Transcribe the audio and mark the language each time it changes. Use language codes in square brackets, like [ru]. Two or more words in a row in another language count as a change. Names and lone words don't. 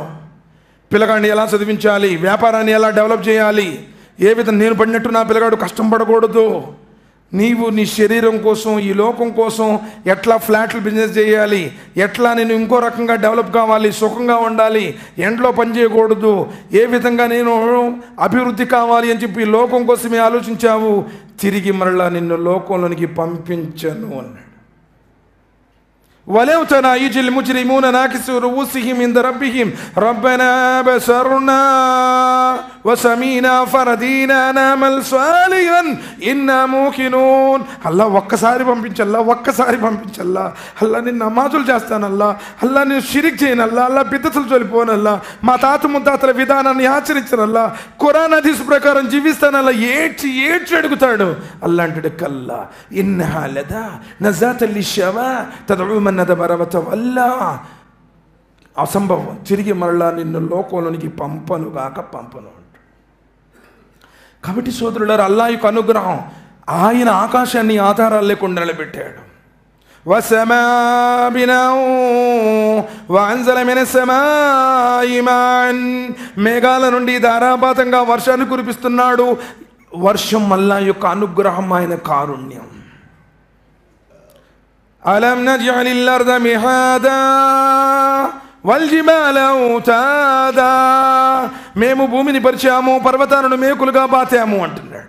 [te] పిల్లగాడిని ఎలా చదివించాలి, వ్యాపారాన్ని ఎలా డెవలప్ చేయాలి, ఏ విధంగా నేను పడినట్టు నా పిల్లగాడు కష్టం పడకూడదు, నీవు నీ శరీరం కోసం, ఈ లోకం కోసం ఎట్లా ఫ్లాట్లు బిజినెస్ చేయాలి, ఎట్లా నేను ఇంకో రకంగా డెవలప్ కావాలి, సుఖంగా ఉండాలి, ఎండ్లో పని చేయకూడదు, ఏ విధంగా నేను అభివృద్ధి కావాలి అని చెప్పి లోకం కోసమే ఆలోచించావు. తిరిగి మరలా నిన్ను లోకంలోనికి పంపించను అన్నాడు. [ar] ولو ترى يجي المجرمون ناكسوا رؤوسهم عند ربهم ربنا بصرنا وسمعنا فرضينا نعمل صالحا إنا موقنون. [te] అల్లా ఒక్కసారి పంపించల్లా, ఒక్కసారి పంపించల్లా. అల్లా నేను నమాజులు చేస్తానల్లా, అల్లా నేను షిరిక్ చేయనల్లా, అల్లా బిద్దతులు చొలిపోనల్లా, మా తాత ముత్తాతల విధానాన్ని ఆచరించనల్లా, ఖురాన్ హదీస్ ప్రకారం జీవిస్తానల్లా. ఏడ్చి ఏడ్చి అడుగుతాడు. అల్లా అంటాడు, [ar] كلا إنها لظى نزاعة للشوى تدعو من أدبر وتولى. [te] అసంభవం, తిరిగి మరలా నిన్ను లోకంలోనికి పంపను గాక పంపను అంటాడు. కాబట్టి సోదరులారా, అల్లా యొక్క అనుగ్రహం, ఆయన ఆకాశాన్ని ఆధారాలు లేకుండా నిలబెట్టాడు. [ar] والسماء بناء وأنزل من السماء ماء [te] మేఘాల నుండి ధారాపాతంగా వర్షాన్ని కురిపిస్తున్నాడు. వర్షం అల్లాహ్ యొక్క అనుగ్రహం, ఆయన కారుణ్యం. [ar] ألم نجعل الأرض مهادا والجبال أوتادا, [te] మేము భూమిని పరిచాము, పర్వతాలను మేకులుగా బాతాము అంటున్నాడు.